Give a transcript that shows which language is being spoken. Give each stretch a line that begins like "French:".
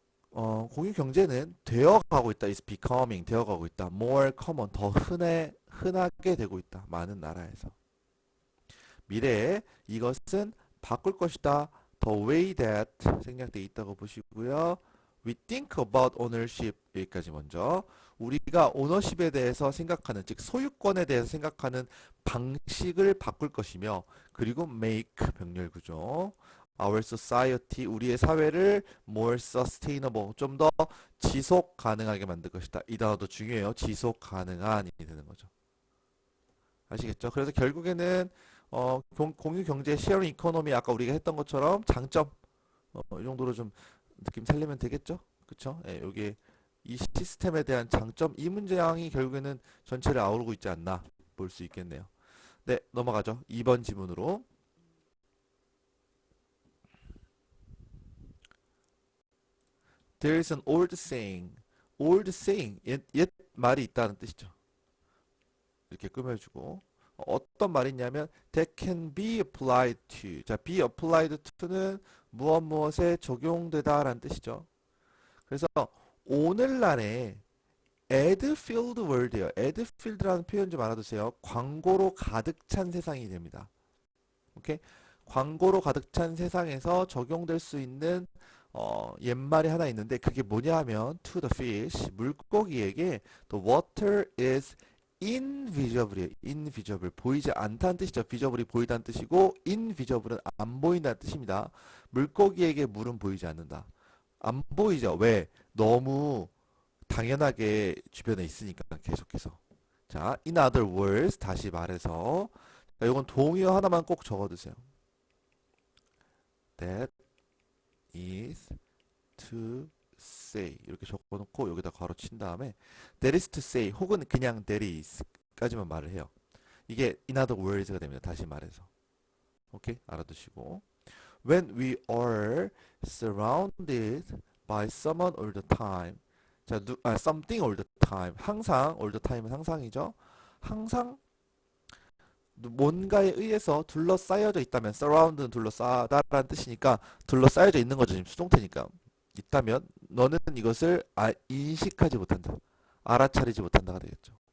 Korean: 공유 경제는 되어가고 있다. is becoming 되어가고 있다. more common 더 흔하게 되고 있다. 많은 나라에서. 미래에 이것은 바꿀 것이다. The way that 생략되어 있다고 보시고요.
English: We think about ownership
Korean: 여기까지 먼저. 우리가 오너십에 대해서 생각하는, 즉 소유권에 대해서 생각하는 방식을 바꿀 것이며, 그리고 make 병렬구조. Our society 우리의 사회를
English: more sustainable
Korean: 좀 더 지속 가능하게 만들 것이다. 이 단어도 중요해요. 지속 가능한이 되는 거죠. 아시겠죠? 그래서 결국에는 공유 경제 sharing economy 아까 우리가 했던 것처럼 장점 이 정도로 좀 느낌 살리면 되겠죠? 그쵸? 예, 여기 이 시스템에 대한 장점, 이 문제양이 결국에는 전체를 아우르고 있지 않나 볼 수 있겠네요. 네, 넘어가죠. 2번 지문으로.
English: There is an old saying.
Korean: old saying, 옛 말이 있다는 뜻이죠. 이렇게 꾸며주고. 어떤 말이냐면 that can be applied to. 자, be applied to는 무엇에 적용되다 라는 뜻이죠. 그래서 오늘날에 add filled world예요. add filled라는 표현 좀 알아두세요. 광고로 가득 찬 세상이 됩니다. 오케이? 광고로 가득 찬 세상에서 적용될 수 있는 옛말이 하나 있는데 그게 뭐냐 하면 to the fish, 물고기에게
English: the water is invisible이에요.
Korean: invisible, 보이지 않다는 뜻이죠. visible이 보이다는 뜻이고 invisible은 안 보인다는 뜻입니다. 물고기에게 물은 보이지 않는다. 안 보이죠. 왜? 너무 당연하게 주변에 있으니까 계속해서. 자,
English: in other words,
Korean: 다시 말해서 이건 동의어 하나만 꼭 적어두세요.
English: That is to say
Korean: 이렇게 적어놓고 여기다 괄호 친 다음에
English: that is to say 혹은 그냥 that is 까지만 말을 해요.
Korean: 이게 in other words가 됩니다. 다시 말해서. 오케이? 알아두시고
English: when we are surrounded by someone all the time. 자, something all the time.
Korean: 항상 all the time은 항상이죠. 항상 뭔가에 의해서 둘러싸여져 있다면 surround는 둘러싸다라는 뜻이니까 둘러싸여져 있는 거죠. 지금 수동태니까. 있다면 너는 이것을 인식하지 못한다. 알아차리지 못한다가 되겠죠.